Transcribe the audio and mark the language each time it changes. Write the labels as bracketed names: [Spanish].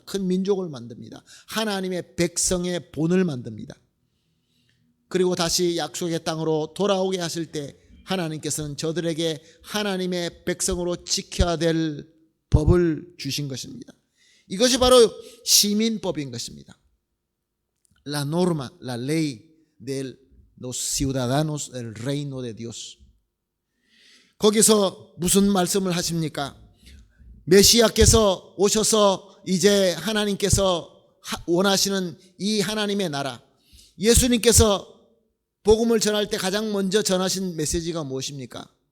[Korean] 큰 민족을 만듭니다. 하나님의 백성의 본을 만듭니다. 그리고 다시 약속의 땅으로 돌아오게 하실 때 하나님께서는 저들에게 하나님의 백성으로 지켜야 될 법을 주신 것입니다. 이것이 바로 시민법인 것입니다. [Spanish] La norma, la ley de los ciudadanos del reino de Dios. [Korean] 거기서 무슨 말씀을 하십니까? 메시아께서 오셔서 이제 하나님께서 원하시는 이 하나님의 나라, 예수님께서 복음을 전할 때 가장 먼저 전하신 메시지가 무엇입니까?